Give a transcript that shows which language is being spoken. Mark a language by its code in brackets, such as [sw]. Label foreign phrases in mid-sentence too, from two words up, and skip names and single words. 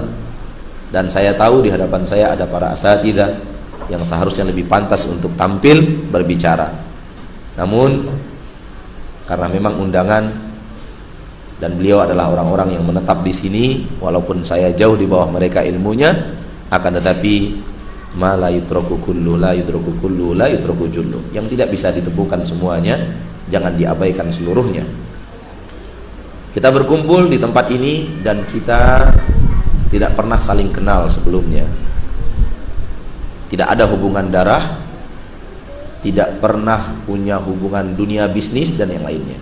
[id] Dan saya tahu di hadapan saya ada para asatidzah yang seharusnya lebih pantas untuk tampil berbicara. Namun karena memang undangan dan beliau adalah orang-orang yang menetap di sini, walaupun saya jauh di bawah mereka ilmunya, akan tetapi [ar] ما لا يترك كل لا يترك كل لا يترك جل, [id] yang tidak bisa ditemukan semuanya jangan diabaikan seluruhnya. Kita berkumpul di tempat ini dan kita tidak pernah saling kenal sebelumnya, tidak ada hubungan darah, tidak pernah punya hubungan dunia bisnis dan yang lainnya.